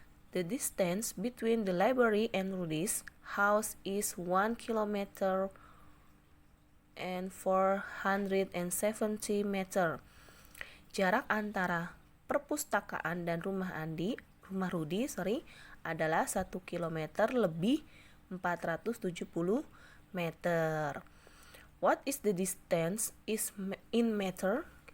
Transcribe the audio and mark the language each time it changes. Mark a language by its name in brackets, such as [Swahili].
[English] The distance between the library and Rudy's house is 1 km and 470 meter. [Indonesian] Jarak antara perpustakaan dan rumah Rudy adalah 1 km lebih 470 meter. [English] What is the distance is in meter?